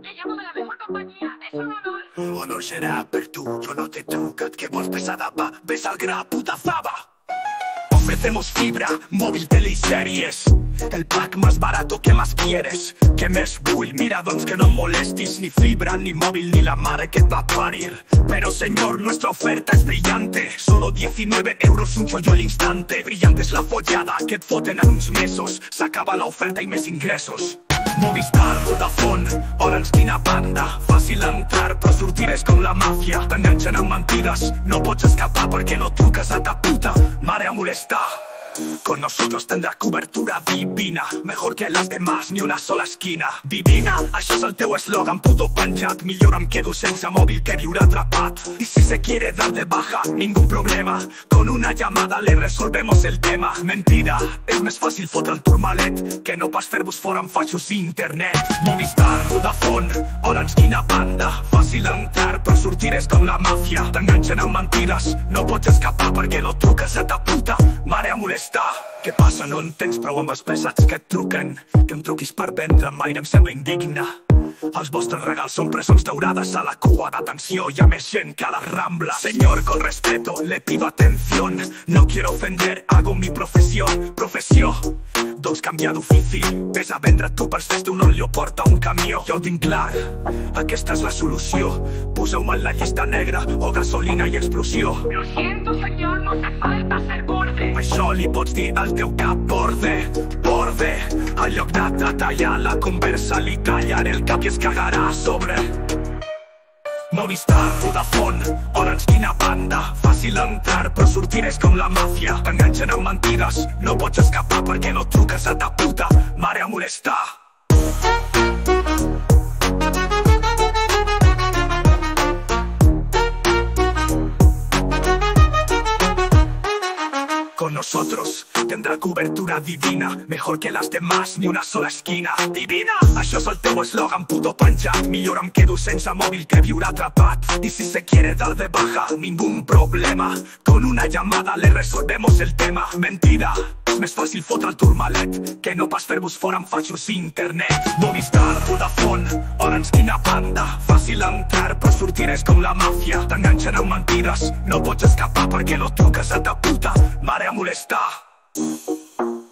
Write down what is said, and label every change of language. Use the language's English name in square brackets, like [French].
[Spanish] Le llamo de la mejor compañía. Es un honor. [Catalan] Honor serà per tu, yo no te trucat, que vols pesada va, ves al gra, puta fava. [Spanish] Ofrecemos fibra, móvil, tele y series. El pack más barato que más quieres. [Catalan] Que més vull, mira doncs que no molestis. [Spanish] Ni fibra, ni móvil, ni la madre que va a parir. Pero señor, nuestra oferta es brillante. Solo 19 euros un chollo al instante. Brillante es la follada [Catalan] que et foten en uns mesos. S'acaba la oferta i més ingressos. Movistar, Vodafone, Orange, quina banda. Fàcil entrar, però sortir és com la màfia. T'enganxen amb mentides, no pots escapar perquè no truques a ta puta mare a molestar. [Spanish] Con nosotros tendrá cobertura divina, mejor que las demás, ni una sola esquina. [Catalan] Divina, això és el teu eslògan puto penjat. Millor em quedo sense mòbil que viure atrapat. [Spanish] Y si se quiere dar de baja, ningún problema. Con una llamada le resolvemos el tema. [Catalan] Mentida, és més fàcil fotre el turmalet que no pas fer-vos fora amb faixos internet. Movistar, Vodafone, Orange, quina banda. Fàcil entrar, però sortir és com la màfia. T'enganxen amb mentides, no pots escapar perquè no truques a ta puta mare a molestar. Què passa? No en tens prou amb els pesats que et truquen? Que em truquis per vendre m'aire em sembla indigne. Els vostres regals són presons daurades a la cua d'atenció. Hi ha més gent que a la Rambla. [Spanish] Señor, con respeto, le pido atención. No quiero ofender, hago mi profesión. [Catalan] Professió, doncs canvia d'ofici. Ves a vendre tu per fes d'un olio, porta un camió. Jo ho tinc clar, aquesta és la solució. Poseu-me en la llista negra o gasolina i explosió. [Spanish] Lo siento, señor, no hace falta ser borde. [Catalan] Això li pots dir al teu cap, borde, borde. En lloc de detallar la conversa li tallaré el cap i es cagarà a sobre. Movistar, Vodafone, Orange, quina banda. Fàcil entrar, però sortir és com la màfia. T'enganxen amb mentides, no pots escapar perquè no truques a ta puta mare a molestar. [Spanish] Con nosotros tendrá cobertura divina, mejor que las demás, ni una sola esquina. [Catalan] Divina! Això és el teu eslògan puto penjat. Millor em quedo sense mòbil que viure atrapat. [Spanish] Y si se quiere dar de baja, ningún problema. Con una llamada le resolvemos el tema. [Catalan] Mentida, és més fàcil fotre el turmalet que no pas fer-vos fora amb faixos internet. Movistar, Vodafone, Orange, quina banda. Fàcil entrar, però sortir és com la màfia. T'enganxen amb mentides, no pots escapar perquè no truques a ta puta mare a molestar.